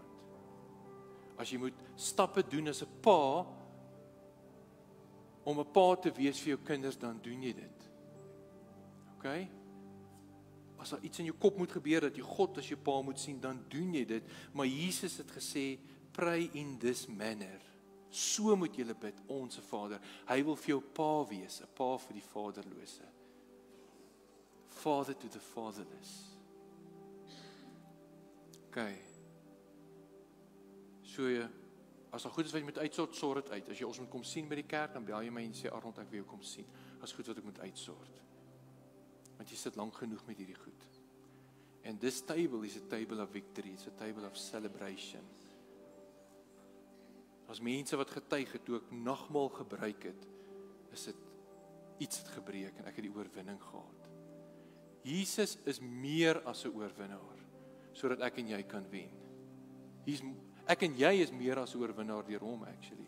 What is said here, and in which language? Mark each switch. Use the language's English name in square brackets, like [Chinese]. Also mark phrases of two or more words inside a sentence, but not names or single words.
[Afrikaans] As jy moet stappe doen as 'n pa, om 'n pa te wees vir jou kinders, dan doen jy dit. OK? As daar iets in jou kop moet gebeur, dat jy God as jou pa moet sien, dan doen jy dit. Maar Jesus het gesê, [English] pray in this manner. [Afrikaans] So moet jy bid, onse Vader. Hy wil vir jou pa wees, 'n pa vir die vaderlose. [English] Father to the fatherless. [Afrikaans] OK. So as daar goed is wat jy moet uitsort, sort dit uit. As jy ons moet kom sien by die kerk, dan bel jy my en sê, Arnold, ek wil jou kom sien. As goed wat ek moet uitsort. Want jy sit lank genoeg met hierdie goed. [English] And this table is a table of victory. It's a table of celebration. [Afrikaans] As mense wat getuig het, toe ek nagmaal gebruik het, is dit iets het gebreek en ek het die oorwinning gehad. Jesus is meer as 'n oorwinnaar, sodat ek en jy kan wen. Ek en jy is meer as 'n oorwinnaar deur hom, actually.